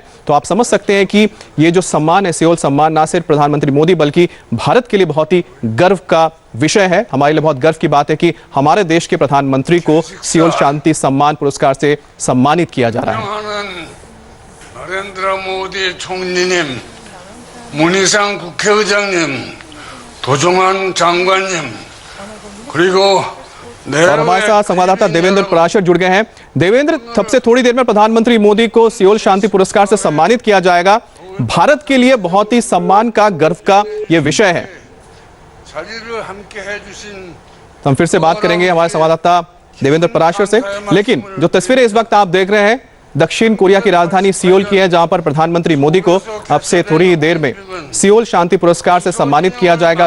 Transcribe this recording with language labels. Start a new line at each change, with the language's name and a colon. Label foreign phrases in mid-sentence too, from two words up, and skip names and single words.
Hindi: तो आप समझ सकते हैं कि ये जो सम्मान है, सियोल सम्मान, ना सिर्फ प्रधानमंत्री मोदी बल्कि भारत के लिए बहुत ही गर्व का विषय है। हमारे लिए बहुत गर्व की बात है कि हमारे देश के प्रधानमंत्री को सियोल शांति सम्मान पुरस्कार से सम्मानित किया जा रहा है।
Korean: नरेंद्र मोदी 총리님, 문희상 국회의장님, 도종환 장관님, 그리고
Hindi: और हमारे साथ संवाददाता देवेंद्र पराशर जुड़ गए हैं। देवेंद्र, सबसे थोड़ी देर में प्रधानमंत्री मोदी को सियोल शांति पुरस्कार से सम्मानित किया जाएगा। भारत के लिए बहुत ही सम्मान का, गर्व का यह विषय है। हम फिर से बात करेंगे हमारे संवाददाता देवेंद्र पराशर से, लेकिन जो तस्वीरें इस वक्त आप देख रहे हैं दक्षिण कोरिया की राजधानी सियोल की है, जहां पर प्रधानमंत्री मोदी को अब से थोड़ी देर में सियोल शांति पुरस्कार से सम्मानित किया जाएगा।